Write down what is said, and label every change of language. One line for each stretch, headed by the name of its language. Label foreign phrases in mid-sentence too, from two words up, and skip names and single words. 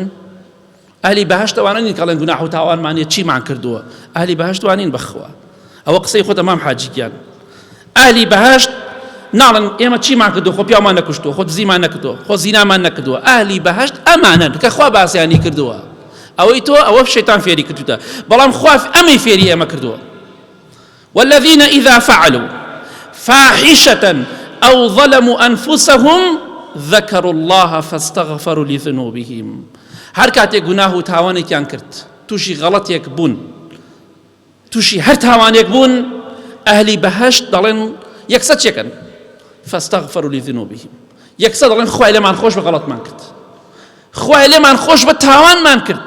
Central Kurdish: ئەهلی بەهەشت ئەوانە نین کەڵێن گوناح و تاوانمانیە چیمان کردووە، ئەهلی بەهەشت وانین بەخوا. ئەوە قسەی خۆتە مام حاجیگیان. ئەهلی بەهەشت ناڵن ئێمە چیمان کردو، خۆ پیامان نەکوشتووە، خۆ دزیمان نەکردووە، خۆ زینامان نەکردووە. ئەهلی بەهەشت ئەمانن کە خوا باسییانی کردووە، ئەوەی تۆ ئەوە شەیتان فێری کردوتە، بەڵام خوا ئەمەی فێری ئێمە کردووە.
Arabic: والذين إذا فعلوا فاحشة أو ظلموا أنفسهم ذكروا الله فاستغفروا لذنوبهم.
Central Kurdish: هەر کاتێک گوناه و تاوانێکیان کرد، تووشی غەڵەتێک بوون، تووشی هەر تاوانێک بوون، ئەهلی بەهەشت دەڵێن یەکسە چێکن
Arabic: فاستغفروا لذنوبهم،
Central Kurdish: یەکسە دەڵێن خوای لێمان خۆش بە غەڵەتمان کرد، خوای لێمان خۆش بە تاوانمان کرد.